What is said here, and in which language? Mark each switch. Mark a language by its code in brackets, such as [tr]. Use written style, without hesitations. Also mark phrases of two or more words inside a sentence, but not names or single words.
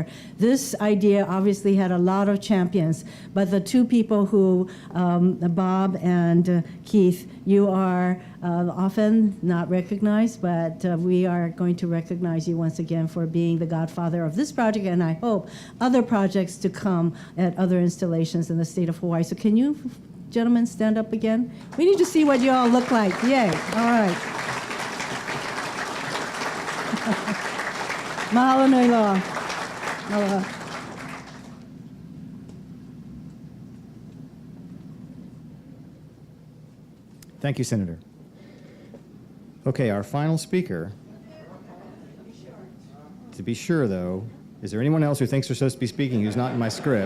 [en] This idea obviously had a lot of champions, but the two people who, Bob and Keith, you are often not recognized, but we are going to recognize you once again for being the godfather of this project, and I hope other projects to come at other installations in the state of Hawaii. So can you gentlemen stand up again? We need to see what you all look like. Yay. All right. [haw] Mahalo nui loa. [en] Aloha. Thank you, Senator. Okay, our final speaker. To be sure, though, is there anyone else who thinks they're supposed to be speaking who's not in my script?